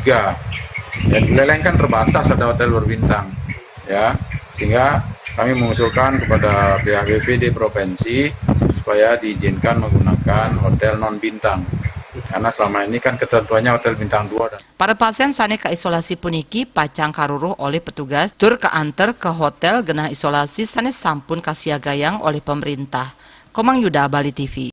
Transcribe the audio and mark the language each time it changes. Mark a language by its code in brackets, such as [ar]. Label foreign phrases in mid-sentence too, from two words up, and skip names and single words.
[id] Dan Buleleng kan terbatas ada hotel berbintang, ya, sehingga kami mengusulkan kepada pihak BPD provinsi supaya diizinkan menggunakan hotel non bintang. Karena selama ini kan ketentuannya hotel bintang 2. [ban] Para pasien sane ke isolasi puniki pacang karuruh [id] oleh petugas [ban] tur keantar ke hotel genah isolasi sane sampun kasiagayang [id] oleh pemerintah. [ban] Komang Yuda, Bali TV.